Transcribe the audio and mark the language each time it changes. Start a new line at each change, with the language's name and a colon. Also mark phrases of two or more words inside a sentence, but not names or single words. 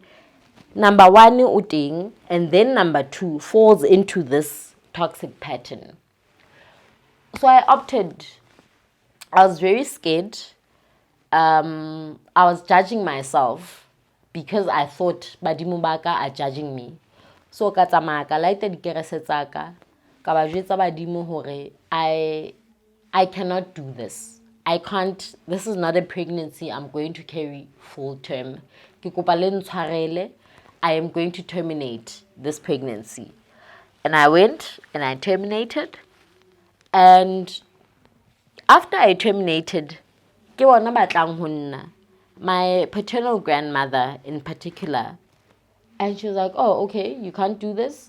English: Number one, uting, and then number two falls into this toxic pattern. So I opted. I was very scared. I was judging myself because I thought
Southern Sotho: badimo ba ka
English: are judging me.
Southern Sotho: So ka tsamaya ka laita dikerese tsa ka ba jwetsa badimo hore
English: I cannot do this. I can't. This is not a pregnancy I'm going to carry full term.
Southern Sotho: Ke kopa le ntshwarele.
English: I am going to terminate this pregnancy. And I went and I terminated. And after I terminated, my paternal grandmother in particular, and she was like, oh, okay, you can't do this?